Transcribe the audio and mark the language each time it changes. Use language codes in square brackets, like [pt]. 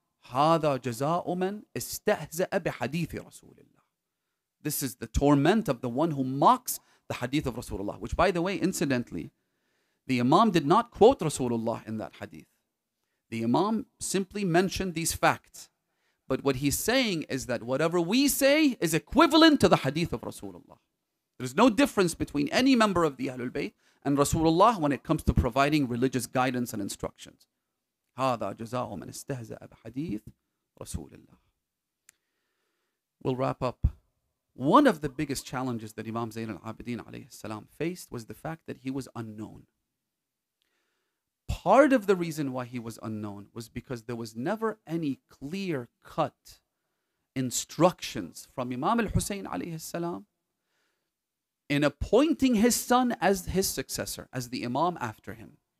[ar] هذا جزاء من استهزأ بحديث رسول الله. [en] This is the torment of the one who mocks the hadith of Rasulullah. Which, by the way, incidentally, the Imam did not quote Rasulullah in that hadith. The Imam simply mentioned these facts. But what he's saying is that whatever we say is equivalent to the hadith of Rasulullah. There's no difference between any member of the Alulbayt and Rasulullah when it comes to providing religious guidance and instructions. [ar] هذا جزاء من استهزأ بحديث رسول الله. [en] We'll wrap up. One of the biggest challenges that Imam Zayn al-Abidin alayhi salam faced was the fact that he was unknown. Part of the reason why he was unknown was because there was never any clear-cut instructions from Imam al-Hussein alayhi salam in appointing his son as his successor, as the Imam after him.